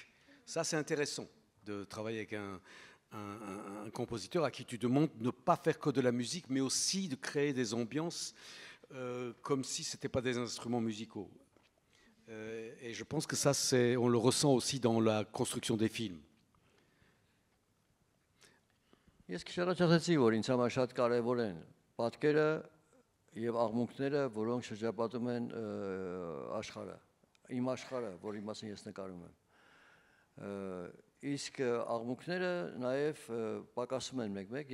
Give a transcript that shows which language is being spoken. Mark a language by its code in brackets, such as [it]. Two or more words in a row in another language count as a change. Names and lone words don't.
[fr] Ça, c'est intéressant de travailler avec un compositeur à qui tu demandes de ne pas faire que de la musique, mais aussi de créer des ambiances comme si ce n'étaient pas des instruments musicaux. Et je pense que ça, on le ressent aussi dans la construction des films. [hy] Ես քշարացածի որ ինձ համար շատ կարևոր են պատկերը եւ աղմուկները, որոնք շրջապատում են աշխարհը, իմ աշխարհը, որի մասին ես նկարում եմ։ Իսկ աղմուկները նաեւ պակասում են մեկ-մեկ